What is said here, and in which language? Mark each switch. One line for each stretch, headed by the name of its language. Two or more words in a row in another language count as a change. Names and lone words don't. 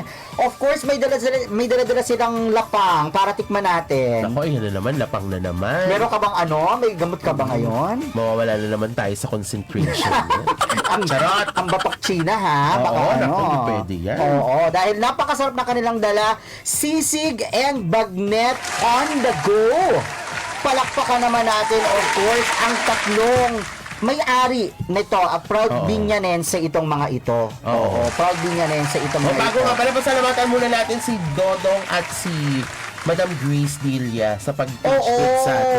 Filipino: Of course, may dala-dala silang lapang para tikman natin. Ako, yun na naman, lapang na naman. Meron ka bang May gamot ka ba ngayon? Mawawala na naman tayo sa concentration. Charot! Ang batok China, ha? Baka Oo, naku, hindi pwede yan. Oo, dahil napakasarap na kanilang dala, sisig and bagnet
English: on the go.
Filipino: Palakpakan naman natin, of course, ang tatlong may-ari nito, proud Binyanense itong mga ito. Oo, proud Binyanense itong mga Bago ito. nga pala, pasalamatan muna natin si Dodong at si Madam Grace Dilia sa pag-teach sa atin.